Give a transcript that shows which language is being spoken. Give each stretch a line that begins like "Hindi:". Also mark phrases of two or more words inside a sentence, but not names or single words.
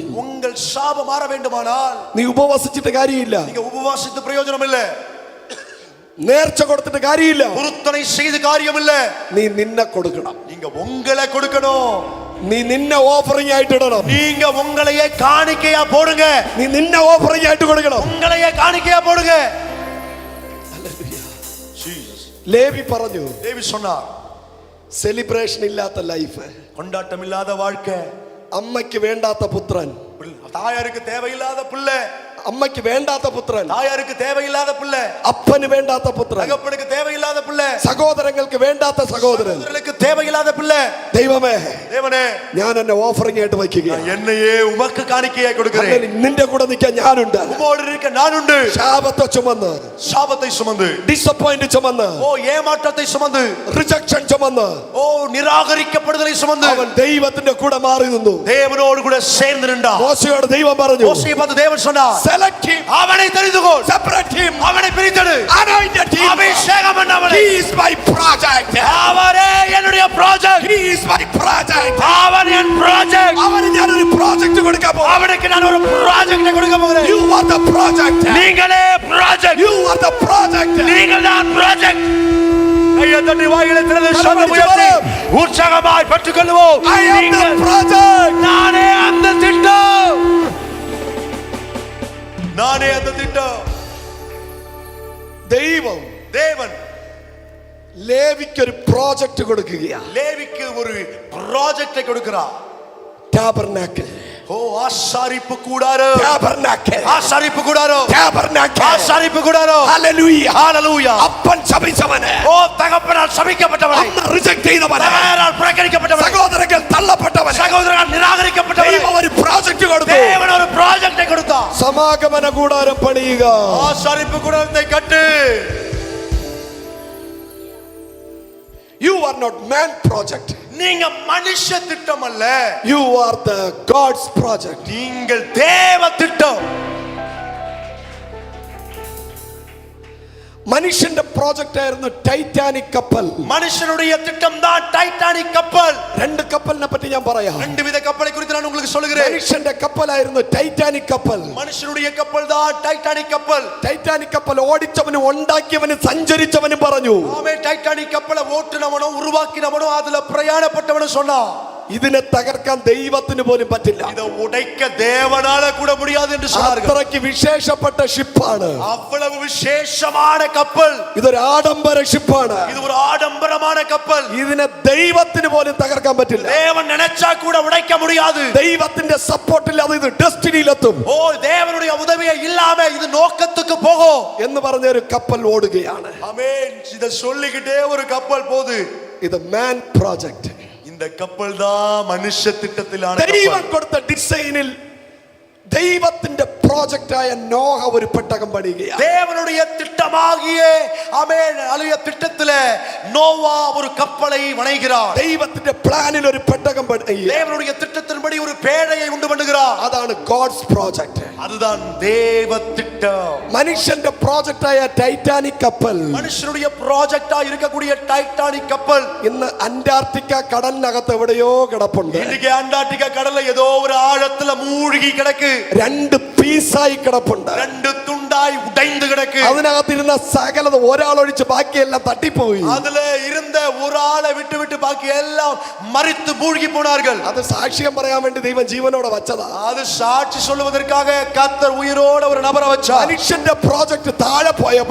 Tamil: உங்கள் சாபம் மாற வேண்டுமானால்
Malayalam: നീ ഉപവസിച്ചിട്ട് കാര്യമില്ല,
Tamil: நீங்க உபவாசித்து பிரயோஜனம் இல்ல,
Malayalam: നേർച്ച കൊടുത്തിട്ട് കാര്യമില്ല,
Tamil: பொருத்தனை செய்து காரியம் இல்ல.
Malayalam: നീ നിന്നെ കൊടുക്കണം.
Tamil: நீங்க உங்களை കൊടുக்கணும்.
Malayalam: നീ നിന്നെ ഓഫറിംഗ് ആയിട്ട് ഇടണം.
Tamil: நீங்க உங்களையே காணிக்கையா போடுங்க.
Malayalam: നീ നിന്നെ ഓഫറിംഗ് ആയിട്ട് കൊടുക്കണം.
Tamil: உங்களையே காணிக்கையா போடுங்க.
Malayalam: ലേവി പറഞ്ഞു,
Tamil: லேவி சொன்னார்,
Malayalam: സെലിബ്രേഷൻ ഇല്ലാത്ത ലൈഫ്,
Tamil: கொண்டாட்டம் இல்லாத வாழ்க்கை,
Malayalam: അമ്മയ്ക്ക് വേണ്ടാത്ത പുത്രൻ,
Tamil: தாயாருக்கு தேவையில்லாத பிள்ளை,
Malayalam: അമ്മയ്ക്ക് വേണ്ടാത്ത പുത്രൻ,
Tamil: தாயாருக்கு தேவையில்லாத பிள்ளை,
Malayalam: അപ്പന് വേണ്ടാത്ത പുത്രൻ,
Tamil: தகப்பனுக்கு தேவையில்லாத பிள்ளை,
Malayalam: സഹോദരങ്ങൾക്ക് വേണ്ടാത്ത സഹോദരൻ.
Tamil: சகோதரர்களுக்கு தேவையில்லாத பிள்ளை.
Malayalam: ദൈവമേ,
Tamil: தேவனே,
Malayalam: ഞാൻ എന്നെ ഓഫറിംഗ് ആയിട്ട് വയ്ക്കുകയാണ്.
Tamil: என்னையே உமக்கு காணிக்கையாய் கொடுக்கிறேன்.
Malayalam: നിന്റെ കൂടെ നിൽക്കാൻ ഞാനുണ്ട്.
Tamil: உம்மோடு இருக்க நானுண்டு.
Malayalam: ശാപത്തെ ചുമന്ന്,
Tamil: சாபத்தை சுமந்து,
Malayalam: ഡിസപ്പോയിന്റ് ചുമന്ന്,
Tamil: ஏமாற்றத்தை சுமந்து,
Malayalam: റിജക്ഷൻ ചുമന്ന്,
Tamil: நிராகரிக்கப்படுதலை சுமந்து
Malayalam: അവൻ ദൈവത്തിന്റെ കൂടെ മാറി നിന്നു.
Tamil: தேவனோடு கூட சேர்ந்து நின்றார்.
Malayalam: മോശയോട് ദൈവം പറഞ്ഞു,
Tamil: மோசேயை பார்த்து தேவன் சொன்னார்,
English: select him,
Tamil: அவனை தெரிந்து கொள்,
English: separate him,
Tamil: அவனை பிரித்தெடு,
English: anointed him.
Tamil: அபிஷேகம் பண்ணவனை.
English: He is my project.
Tamil: அவரே என்னுடைய ப்ராஜெக்ட்,
English: He is my project.
Tamil: அவன் என் ப்ராஜெக்ட்.
Malayalam: അവന് ഞാനൊരു പ്രോജക്റ്റ് കൊടുക്കാൻ പോകുന്നു.
Tamil: அவனுக்கு நான் ஒரு ப்ராஜெக்ட் கொடுக்க போகிறேன்.
English: You are the project.
Tamil: நீங்களே ப்ராஜெக்ட்,
English: You are the project.
Tamil: நீங்கள் தான் ப்ராஜெக்ட். கையை தட்டி வாயிலை திறந்து சத்தம் உயர்த்தி உற்சாகமாய் பெற்றுக்கொள்வோம்.
English: I am the project.
Tamil: நானே அந்த திட்டம், நானே அந்த திட்டம்.
Malayalam: ദൈവം
Tamil: தேவன்
Malayalam: ലേവിക്ക് ഒരു പ്രോജക്റ്റ് കൊടുക്കുകയാണ്.
Tamil: லேவிக்கு ஒரு ப்ராஜெக்டை கொடுக்கிறார்.
Malayalam: ടാബർനാക്കിൾ,
Tamil: ஓ ஆசாரிப்பு கூடாரம்,
Malayalam: ടാബർനാക്കിൾ,
Tamil: ஆசாரிப்பு கூடாரம்,
Malayalam: ടാബർനാക്കിൾ,
Tamil: ஆசாரிப்பு கூடாரம்.
Malayalam: ഹല്ലേലൂയ,
Tamil: ஹalleluya.
Malayalam: അപ്പൻ ശപിച്ചവനെ,
Tamil: ஓ தகப்பனால் சபிக்கப்பட்டவனை,
Malayalam: അമ്മ റിജക്ട് ചെയ്തവനെ,
Tamil: தகப்பனால் புறக்கணிக்கப்பட்டவனை,
Malayalam: സഹോദരങ്ങൾ തള്ളപ്പെട്ടവനെ,
Tamil: சகோதரனால் நிராகரிக்கப்பட்டவனை
Malayalam: ദൈവം ഒരു പ്രോജക്റ്റ് കൊടുത്തു.
Tamil: தேவன் ஒரு ப்ராஜெக்டை கொடுத்தார்.
Malayalam: സമാഗമന കൂടാരം പണിയുക.
Tamil: ஆசாரிப்பு கூடாரத்தை கட்டு.
English: You are not man project.
Tamil: நீங்க மனுஷ திட்டம் அல்ல,
English: You are the God's project.
Tamil: நீங்கள் தேவ திட்டம்.
Malayalam: മനുഷ്യന്റെ പ്രോജക്റ്റ് ആയിരുന്നു ടൈറ്റാനിക് കപ്പൽ.
Tamil: மனுஷனுடைய திட்டம் தான் டைட்டானிக் கப்பல்.
Malayalam: രണ്ട് കപ്പലിനെ പറ്റി ഞാൻ പറയാം.
Tamil: ரெண்டு வித கப்பலை குறித்து நான் உங்களுக்கு சொல்கிறேன்.
Malayalam: മനുഷ്യന്റെ കപ്പലായിരുന്നു ടൈറ്റാനിക് കപ്പൽ.
Tamil: மனுஷனுடைய கப்பல் தான் டைட்டானிக் கப்பல்.
Malayalam: ടൈറ്റാനിക് കപ്പൽ ഓടിച്ചവനും ഉണ്ടാക്കിയവനും സഞ്ചരിച്ചവനും പറഞ്ഞു,
Tamil: ஆமே டைட்டானிக் கப்பலை ஓட்டுனவனோ உருவாக்கினவனோ அதுல பிரயாணப்பட்டவனோ சொன்னா,
Malayalam: ഇതിനെ തകർക്കാൻ ദൈവത്തിന് പോലും പറ്റില്ല.
Tamil: இதை உடைக்க தேவனால கூட முடியாது என்று சொன்னார்கள்.
Malayalam: അത്രയ്ക്ക് വിശേഷപ്പെട്ട ഷിപ്പാണ്.
Tamil: அவ்வளவு விசேஷமான கப்பல்.
Malayalam: ഇതൊരു ആഡംബര ഷിപ്പാണ്.
Tamil: இது ஒரு ஆடம்பரமான கப்பல்.
Malayalam: ഇതിനെ ദൈവത്തിന് പോലും തകർക്കാൻ പറ്റില്ല.
Tamil: தேவன் நினைச்சா கூட உடைக்க முடியாது.
Malayalam: ദൈവത്തിന്റെ സപ്പോർട്ട് ഇല്ലാതെ ഇത് ഡെസ്റ്റിനിയിലെത്തും.
Tamil: ஓ தேவனுடைய உதவியே இல்லாம இது நோக்கத்துக்கு போகும்
Malayalam: എന്ന് പറഞ്ഞ ഒരു കപ്പൽ ഓടുകയാണ്.
Tamil: ஆமென். இத சொல்லிக்கிட்டே ஒரு கப்பல் போகுது.
Malayalam: ഇത്
English: man project.
Tamil: இந்த கப்பல் தான் மனுஷ திட்டத்திலான
Malayalam: ദൈവം
Tamil: கப்பல்.
Malayalam: കൊടുത്ത ഡിസൈനിൽ ദൈവത്തിന്റെ പ്രോജക്റ്റായ നോഹ ഒരു പെട്ടകം പണിയുകയാണ്.
Tamil: தேவனுடைய திட்டமாகிய ஆமென் அலுய திட்டத்திலே நோவா ஒரு கப்பலை வணைகிறார்.
Malayalam: ദൈവത്തിന്റെ പ്ലാനിൽ ഒരു പെട്ടകം പണിയുക.
Tamil: தேவனுடைய திட்டத்தின்படி ஒரு பேழையை உண்டு பண்ணுகிறார்.
Malayalam: അതാണ്
English: God's project.
Tamil: அதுதான் தேவ திட்டம்.
Malayalam: മനുഷ്യന്റെ പ്രോജക്റ്റായ ടൈറ്റാനിക് കപ്പൽ
Tamil: மனுஷனுடைய ப்ராஜெக்டா இருக்கக்கூடிய டைட்டானிக் கப்பல்
Malayalam: ഇന്ന് അന്റാർട്ടിക്ക കടലിനകത്ത് എവിടെയോ കിടപ്പുണ്ട്.
Tamil: இன்னைக்கு அண்டார்டிகா கடல்ல ஏதோ ஒரு ஆழத்துல மூழ்கி கிடக்கு.
Malayalam: രണ്ട് പീസായി കിടപ്പുണ്ട്.
Tamil: ரெண்டு துண்டாய் உடைந்து கிடக்கு.
Malayalam: അതിനകത്തിരുന്ന സകലത ഒരാളൊഴിച്ച് ബാക്കിയെല്ലാം തട്ടിപ്പോയി.
Tamil: அதுல இருந்த ஒரு ஆளை விட்டு விட்டு பாக்கி எல்லாம் மரித்து மூழ்கி போனார்கள்.
Malayalam: അത് സാക്ഷ്യം പറയാൻ വേണ്ടി ദൈവം ജീവനോടെ വച്ചതാ.
Tamil: அது சாட்சி சொல்வதற்காக கர்த்தர் உயிரோட ஒரு நபரை வச்சார்.
Malayalam: മനുഷ്യന്റെ പ്രോജക്റ്റ് താഴെ പോയപ്പോൾ